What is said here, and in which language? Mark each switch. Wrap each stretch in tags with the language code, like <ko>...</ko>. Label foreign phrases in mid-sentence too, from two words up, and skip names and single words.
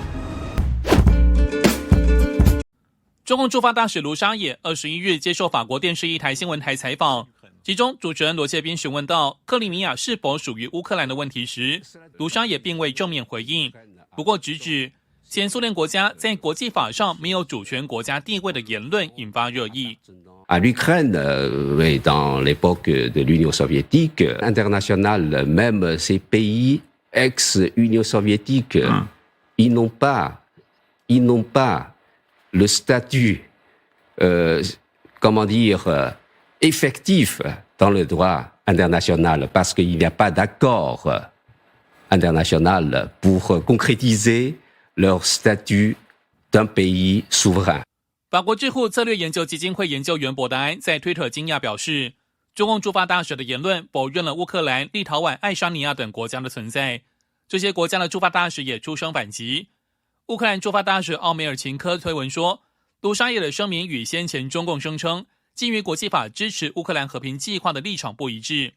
<zh>中共驻法大使卢沙野21日接受法国电视一台新闻台采访，其中主持人罗谢斌询问到克里米亚是否属于乌克兰的问题时，卢沙野并未正面回应，不过直指前苏联国家在国际法上没有主权国家地位的言论引发热议。</zh> <fr>L'Ukraine, dans l'époque de l'Union soviétique, internationale, même ces pays ex-Union soviétique, ils n'ont pas le statut, comment dire, effectif dans le droit international, parce qu'il n'y a pas d'accord international pour concrétiser leur statut d'un pays souverain.</fr> <zh>法国智库策略研究基金会研究员博达安在推特惊讶表示，中共驻法大使的言论否认了乌克兰、立陶宛、爱沙尼亚等国家的存在，这些国家的驻法大使也出声反击。乌克兰驻法大使奥梅尔琴科推文说，卢沙野的声明与先前中共声称基于国际法支持乌克兰和平计划的立场不一致。</zh>